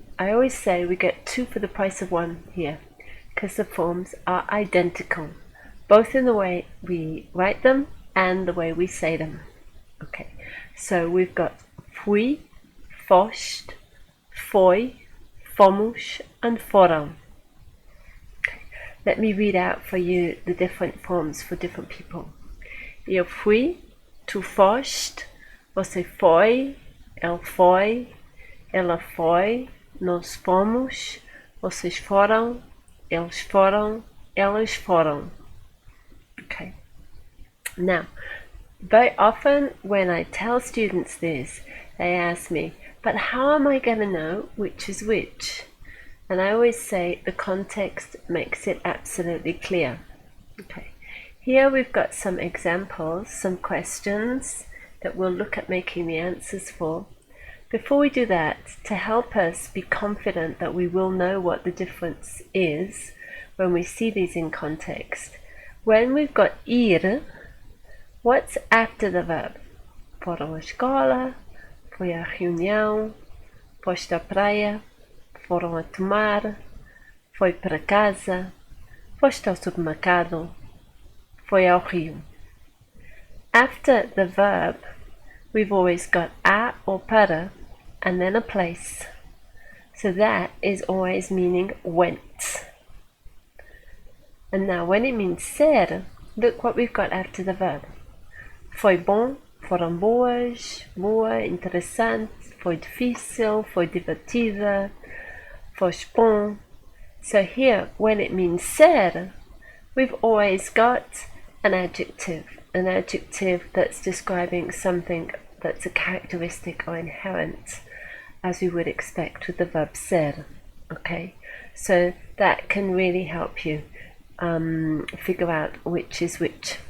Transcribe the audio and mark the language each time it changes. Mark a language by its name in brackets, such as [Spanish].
[English] I always say we get two for the price of one here, because the forms are identical, both in the way we write them and the way we say them. Okay, so we've got [Portuguese] fui, foste, foi, fomos, [English] and foram. Okay. Let me read out for you the different forms for different people. [Portuguese] Eu fui, tu foste, você foi, ele foi, ela foi, nós fomos, vocês foram, eles foram, elas foram. [English] Okay. Now, very often when I tell students this, they ask me, but how am I going to know which is which? And I always say the context makes it absolutely clear. Okay. Here we've got some examples, some questions that we'll look at making the answers for. Before we do that, to help us be confident that we will know what the difference is when we see these in context, when we've got ir, what's after the verb? [Portuguese] Foram à escola, foi à reunião, foste à praia, foram a tomar, foi para casa, foste ao supermercado, foi ao rio. [English] After the verb, we've always got a or para and then a place. So that is always meaning went. And now when it means ser, look what we've got after the verb. [Portuguese] Foi bom, foram boas, boa, interessante, foi difícil, foi divertida, foste bom. [English] So here, when it means ser, we've always got an adjective that's describing something that's a characteristic or inherent, as we would expect with the verb ser. Okay, so that can really help you figure out which is which.